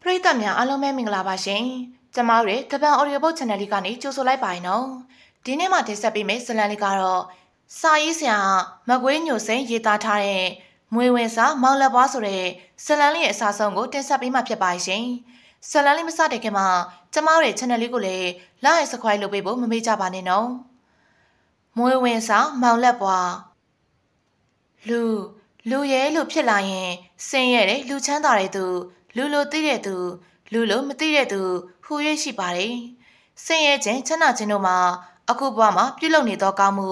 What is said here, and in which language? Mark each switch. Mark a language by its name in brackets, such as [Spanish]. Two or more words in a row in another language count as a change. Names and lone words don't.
[Burmese] ရိသတ်များအားလုံးပဲမင်္ဂလာပါရှင်။ကျမတို့ရဲ့တပန် Audio Book Channel လေးကနေကြိုဆိုလိုက်ပါရနော်။ဒီနေ့မှတင်ဆက်ပေးမယ့်ဇာတ်လမ်းလေးကတော့စာရေးဆရာမကွေးညိုစိန်ရေးသားထားတဲ့မွေဝင်စာမောင်လက်ပွားဆိုတဲ့ဇာတ်လမ်းလေးရဲ့အစဆုံးကိုတင်ဆက်ပေးမှဖြစ်ပါရှင်။ဇာတ်လမ်းလေးမစတဲ့ခင်မှာကျမတို့ရဲ့ channel လေးကိုလည်း [English] like and subscribe [Burmese] လုပ်ပေးဖို့မမေ့ကြပါနဲ့နော်။မွေဝင်စာမောင်လက်ပွား လူရဲလို့ဖြစ်လာရင်ဆင်းရဲတဲ့လူချမ်းသာတဲ့သူလူလိုသိတဲ့သူလူလိုမသိတဲ့သူဟူ၍ရှိပါတယ်။ဆင်းရဲခြင်းချမ်းသာခြင်းတို့မှာအခုဘဝမှာပြုလုပ်နေသောကောင်းမှု